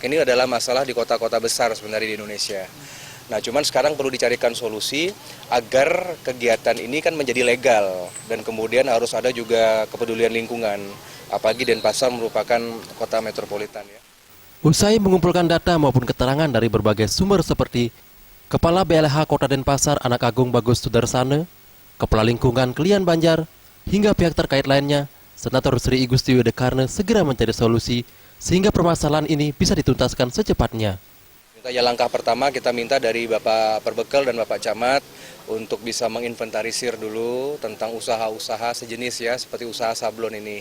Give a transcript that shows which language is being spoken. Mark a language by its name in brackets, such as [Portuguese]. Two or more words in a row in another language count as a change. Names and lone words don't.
[Indonesian] Ini adalah masalah di kota-kota besar sebenarnya di Indonesia. Nah, cuman sekarang perlu dicarikan solusi agar kegiatan ini kan menjadi legal dan kemudian harus ada juga kepedulian lingkungan. Apalagi Denpasar merupakan kota metropolitan ya. Usai mengumpulkan data maupun keterangan dari berbagai sumber seperti Kepala BLH Kota Denpasar Anak Agung Bagus Sudarsana, Kepala Lingkungan Klian Banjar, hingga pihak terkait lainnya, Senator Sri Igusti Wedakarna segera mencari solusi sehingga permasalahan ini bisa dituntaskan secepatnya. Langkah pertama kita minta dari Bapak Perbekel dan Bapak Camat untuk bisa menginventarisir dulu tentang usaha-usaha sejenis ya, seperti usaha sablon ini.